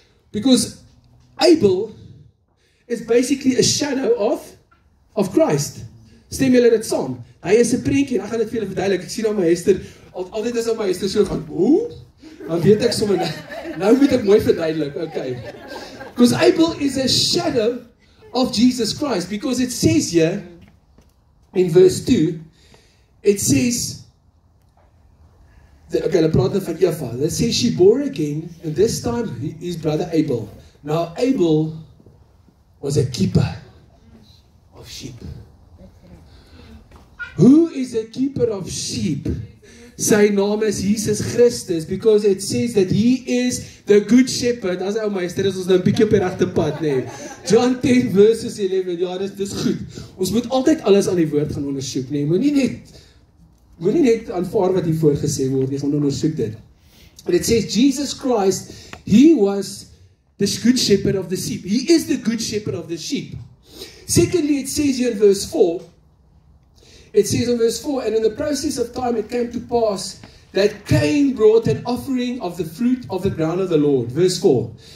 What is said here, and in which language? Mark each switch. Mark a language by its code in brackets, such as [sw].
[en] Because Abel is basically a shadow of Christ. [af] Stem julle dit saam? Hy is 'n prentjie, en ek gaan dit vir julle verduidelik. Ek sien aan my Hester, altyd as aan my Hester so gaan, hoe? Dan weet ek sommer, nou moet ek mooi verduidelik, okay. [en] Because Abel is a shadow of Jesus Christ, because it says here, in verse 2, it says, okay, [af] hulle praat nou van Eva. [en] It says she bore again, and this time his brother Abel. Now Abel was a keeper of sheep. Who is a keeper of sheep? [af] Sy naam is Jesus Christus, [en] because it says that he is the good shepherd. [af] As ou meester is ons nou 'n bietjie op die regte pad, nee. John 10 verses 11. Ja, dis goed. Ons moet altyd alles aan die woord gaan ondersoek, nee. Moenie net aanvaar wat hier voorgesê word, jy gaan ondersoek dit. [en] And it says Jesus Christ, he was the good shepherd of the sheep. He is the good shepherd of the sheep. Secondly, it says here in verse 4, it says in verse 4, and in the process of time it came to pass that Cain brought an offering of the fruit of the ground of the Lord. Verse 4.